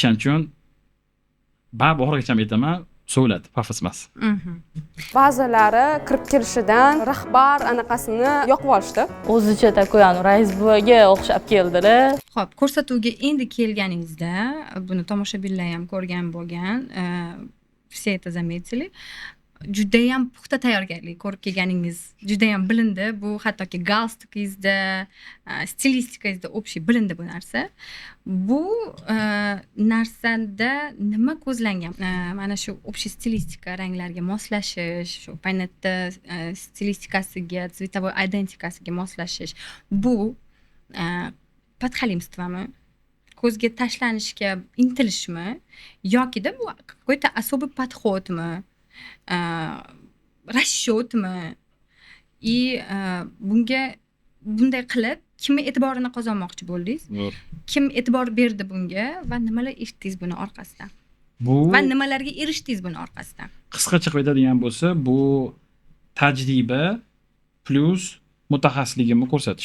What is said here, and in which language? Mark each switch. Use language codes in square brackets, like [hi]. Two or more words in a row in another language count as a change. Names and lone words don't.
[uz] O'shaning uchun oxirigacha aytaman, Savlat, pafos emas. Ba'zilari kirib kelishidan rahbar anaqasini yoqib olishdi. O'zicha такой, rais buvaga o'xshab keldi-da. Xo'p, ko'rsatuvga endi kelganingizda, buni tomoshabinlar ham ko'rgan bo'lgan, [ru] все это заметили. [uz] Judayam puxta tayyorgarlik ko'rib kelganingiz judayam bilindi. Bu hattoki galstukingizda, stilistikangizda общий bilindi bu narsa. Bu narsada nima ko'zlangan? Mana shu общий stilistika, ranglarga moslashish, shu paytda stilistikasiga, цветовой identikasiga moslashish. Bu подхалимствоmi? Ko'zga tashlanishga intilishmi? Yoki-da bu [ru] какой-то особый подходmi? Расчётmi? [uz] И bunga bunday qilib kimni e'tiborini qozonmoqchi bo'ldingiz? Kim e'tibor berdi bunga va nimalar eshitdingiz buni orqasidan? Bu Va nimalarga erishdingiz buni orqasidan? qisqacha qilib aytadigan bo'lsa, bu tajriba plus mutaxassisligimni ko'rsatish.